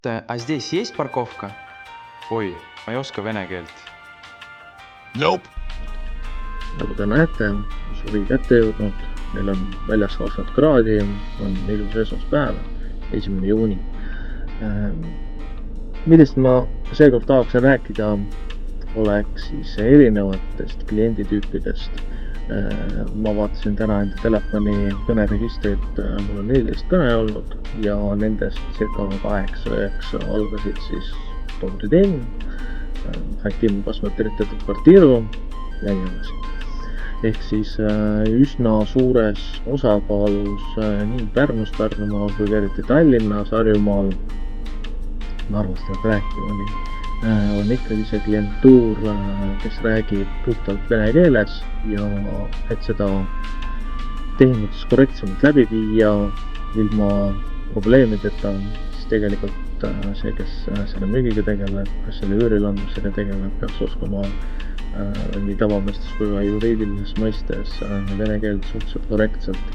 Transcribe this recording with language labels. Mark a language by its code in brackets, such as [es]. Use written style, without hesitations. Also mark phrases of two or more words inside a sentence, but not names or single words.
[ru] А здесь есть парковка? [et] Oi, ma ei oska vene keelt. Nope. Nagu te näete, suvi kätte jõudnud, meil on väljas 20 kraadi, on ilus esmaspäev, 1. juuni. Millest ma seekord tahaksin rääkida, oleks siis erinevatest klienditüüpidest. Ma vaatasin täna enda telefoni kõneregistrit, mul on 14 kõne olnud ja nendest circa 8-9 algasid siis [ru] добрый день, хотим посмотреть эту квартиру [et] ja nii edasi. Ehk siis üsna suures osakaalus nii Pärnus, Pärnumaal kui eriti Tallinnas, Harjumaal, Narvast peab rääkima, on ikkagi see klientuur, kes räägib puhtalt vene keeles ja et seda tehingut korrektsemalt läbi viia ilma probleemideta, siis tegelikult see, kes selle müügiga tegeleb, kes selle üürilandusega tegeleb, peaks oskama nii tavamõistes kui ka juriidilises mõistes vene keelt suhteliselt korrektselt.